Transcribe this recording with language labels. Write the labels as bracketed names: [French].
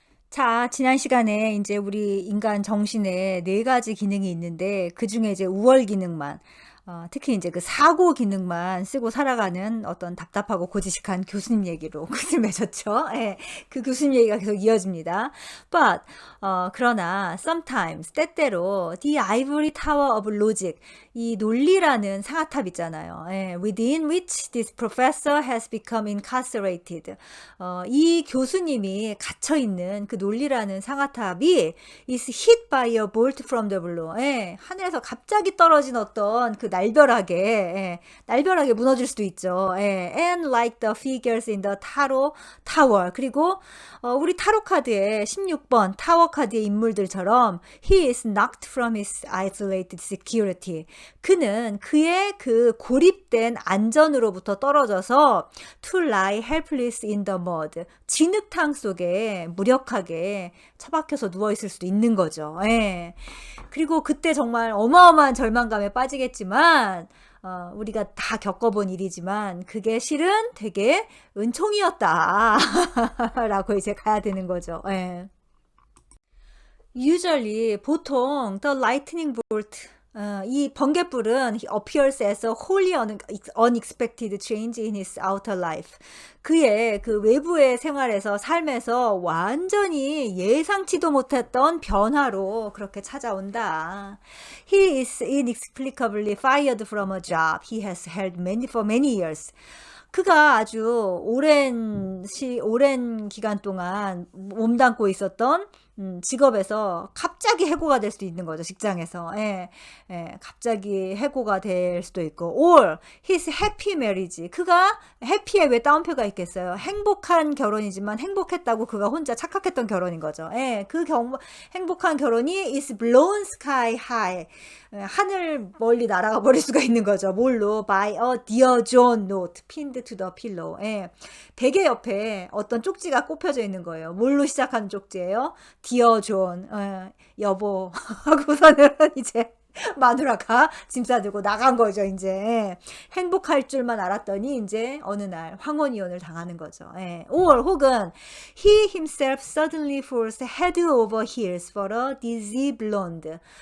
[Korean] 자, 지난 시간에 이제 우리 인간 정신에 네 가지 기능이 있는데 그 중에 이제 우월 기능만 특히 이제 그 사고 기능만 쓰고 살아가는 어떤 답답하고 고지식한 교수님 얘기로 끝을 맺었죠. 예, 그 교수님 얘기가 계속 이어집니다. [English] But [Korean] 그러나 [English] sometimes [Korean] 때때로 [English] the ivory tower of logic [Korean] 이 논리라는 상아탑 있잖아요. [English] 예, within which this professor has become incarcerated. [Korean] 이 교수님이 갇혀 있는 그 논리라는 상아탑이 [English] is hit by a bolt from the blue. [Korean] 예, 하늘에서 갑자기 떨어진 어떤 그 날벼락에 무너질 수도 있죠. [English] 예, and like the figures in the tarot tower. [Korean] 그리고 우리 타로 카드의 16번 타워 카드의 인물들처럼 [English] he is knocked from his isolated security. [Korean] 그는 그의 그 고립된 안전으로부터 떨어져서 [English] to lie helpless in the mud. [Korean] 진흙탕 속에 무력하게 처박혀서 누워있을 수도 있는 거죠. 예. 그리고 그때 정말 어마어마한 절망감에 빠지겠지만 우리가 다 겪어본 일이지만 그게 실은 되게 은총이었다 라고 이제 가야 되는 거죠. 예. [English] Usually [Korean] 보통 [English] the lightning bolt [Korean] 이 번갯불은 [English] appears as a wholly unexpected change in his outer life. [Korean] 그의 그 외부의 생활에서 삶에서 완전히 예상치도 못했던 변화로 그렇게 찾아온다. [English] He is inexplicably fired from a job he has held for many years. [Korean] 그가 아주 오랜 기간 동안 몸담고 있었던 직업에서 갑자기 해고가 될 수도 있는 거죠. 직장에서. 예, 예, 갑자기 해고가 될 수도 있고. [English] Or his happy marriage. [Korean] 그가 해피에 왜 따옴표가 있겠어요. 행복한 결혼이지만 행복했다고 그가 혼자 착각했던 결혼인 거죠. 예, 행복한 결혼이 [English] is blown sky high. [Korean] 예, 하늘 멀리 날아가 버릴 수가 있는 거죠. 뭘로? [English] By a dear John note pinned to the pillow. [Korean] 예, 베개 옆에 어떤 쪽지가 꼽혀져 있는 거예요. 뭘로 시작하는 쪽지예요? 디어 존, 여보 하고서는 이제 마누라가 짐 싸들고 나간 거죠. 이제 행복할 줄만 알았더니 이제 어느 날 황혼이혼을 당하는 거죠. [English] or [Korean] 혹은 [English] he himself suddenly falls head over heels for a dizzy blonde.